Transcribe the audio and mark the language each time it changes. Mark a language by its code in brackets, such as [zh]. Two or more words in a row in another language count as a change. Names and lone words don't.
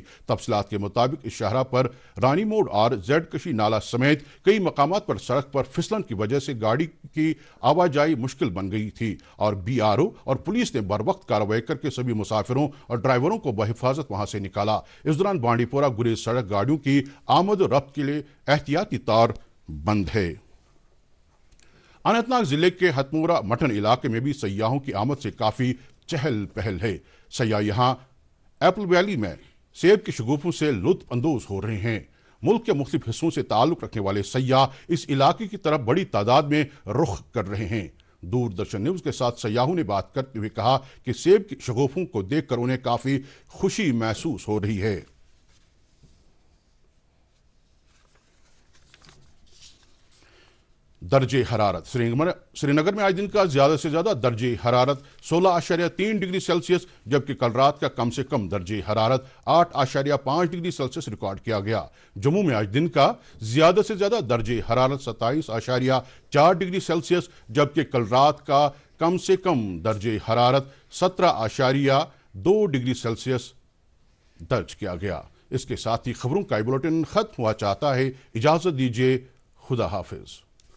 [ur] تفصیلات کے مطابق اس شاہراہ پر رانی موڑ اور زیڈ کشی نالہ سمیت کئی مقامات پر سڑک پر پھسلن کی وجہ سے گاڑی کی آواجائی مشکل بن گئی تھی اور بی آر او اور پولیس نے بروقت کارروائی کر کے سبھی مسافروں اور ڈرائیوروں کو بحفاظت وہاں سے نکالا۔ اس دوران بانڈی پورہ گریز سڑک گاڑیوں کی آمد و رفت کے لیے احتیاطی طور بند ہے۔ اننت ناگ ضلع کے ہتمورہ مٹن علاقے میں بھی سیاحوں کی آمد سے کافی چہل پہل ہے۔ سیاح یہاں ایپل ویلی میں سیب کی شگوفوں سے لطف اندوز ہو رہے ہیں۔ ملک کے مختلف حصوں سے تعلق رکھنے والے سیاح اس علاقے کی طرف بڑی تعداد میں رخ کر رہے ہیں۔ دوردرشن نیوز کے ساتھ سیاحوں نے بات کرتے ہوئے کہا کہ سیب کی شگوفوں کو دیکھ کر انہیں کافی خوشی محسوس ہو رہی ہے۔ درجہ حرارت سری نگر میں آج دن کا زیادہ سے زیادہ درجہ حرارت 16.3 ڈگری سیلسیس جبکہ کل رات کا کم سے کم درجہ حرارت 8.5 ڈگری سیلسیس ریکارڈ کیا گیا۔ جموں میں آج دن کا زیادہ سے زیادہ درجہ حرارت 27.4 ڈگری سیلسیس جبکہ کل رات کا کم سے کم درجہ حرارت 17.2 ڈگری سیلسیس درج کیا گیا۔ اس کے ساتھ ہی خبروں کا بلیٹن ختم ہوا چاہتا ہے۔ اجازت دیجیے، خدا حافظ۔